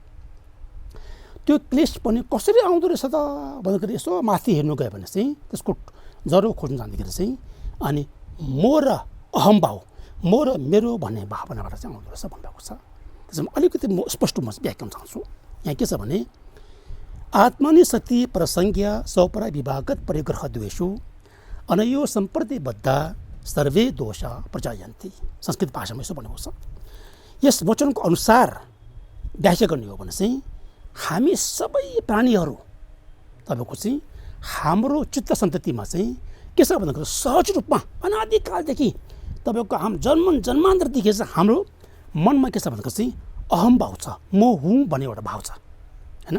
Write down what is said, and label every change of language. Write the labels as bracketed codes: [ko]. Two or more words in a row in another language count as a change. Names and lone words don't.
[ne] त्यो क्लेश पनि कसरी आउँदो रहेछ त भन्दाखेरि यसो माथि हेर्नु गयो भने चाहिँ त्यसको जरो खोज्नु जाँदाखेरि चाहिँ अनि म र अहमभाव, म र मेरो भन्ने भावनाबाट चाहिँ आउँदो रहेछ भन्नुभएको छ। त्यसमा अलिकति म स्पष्ट म व्याख्यान चाहन्छु। [sa] यहाँ के छ भने आत्मनि सति प्रसंज्ञा स्वपर विभागत परिग्रह द्वेषु अनयो सम्प्रतिबद्ध सर्वे दोषा प्रजायन्ति। [ne] संस्कृत भाषामा यसो भनेको छ। यस वचनको अनुसार व्याख्या गर्ने हो भने चाहिँ हामी सबै प्राणीहरू तपाईँको चाहिँ हाम्रो चित्त सन्ततिमा चाहिँ के छ भन्दाखेरि सहज रूपमा अनादिकालदेखि तपाईँको जन्मान्तरदेखि चाहिँ हाम्रो मनमा के छ भन्दाखेरि चाहिँ अहम भाव छ, म हुँ भन्ने एउटा भाव छ हैन।